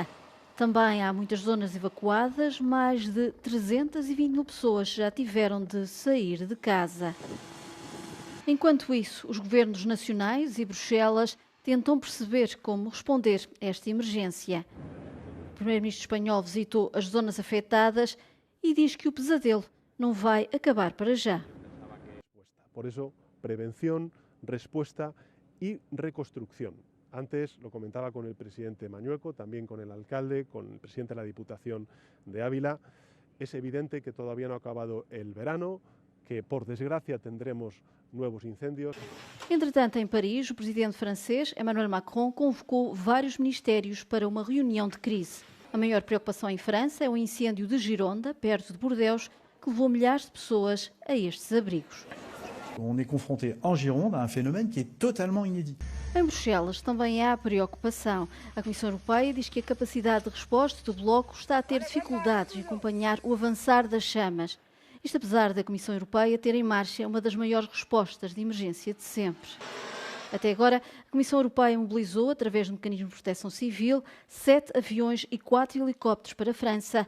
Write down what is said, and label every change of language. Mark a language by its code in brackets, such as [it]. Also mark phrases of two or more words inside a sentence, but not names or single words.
[pt] Também há muitas zonas evacuadas, mais de 320 mil pessoas já tiveram de sair de casa. Enquanto isso, os governos nacionais e Bruxelas tentam perceber como responder a esta emergência. O primeiro-ministro espanhol visitou as zonas afetadas e diz que o pesadelo não vai acabar para já. [es] Por eso, prevención, respuesta y reconstrucción. Antes lo comentaba con el presidente Mañueco, también con el alcalde, con el presidente de la Diputación de Ávila. Es evidente que todavía no ha acabado el verano, que por desgracia tendremos nuevos incendios. [pt] Entretanto, em Paris, o presidente francês Emmanuel Macron convocou vários ministérios para uma reunião de crise. A maior preocupação em França é o incêndio de Gironda, perto de Bordeaux, que levou milhares de pessoas a estes abrigos. [fr] On est confronté en Gironde à un phénomène qui est totalement inédit. [pt] Em Bruxelas também há preocupação. A Comissão Europeia diz que a capacidade de resposta do bloco está a ter dificuldades em acompanhar o avançar das chamas. Isto apesar da Comissão Europeia ter em marcha uma das maiores respostas de emergência de sempre. Até agora, a Comissão Europeia mobilizou, através do mecanismo de proteção civil, 7 aviões e 4 helicópteros para a França.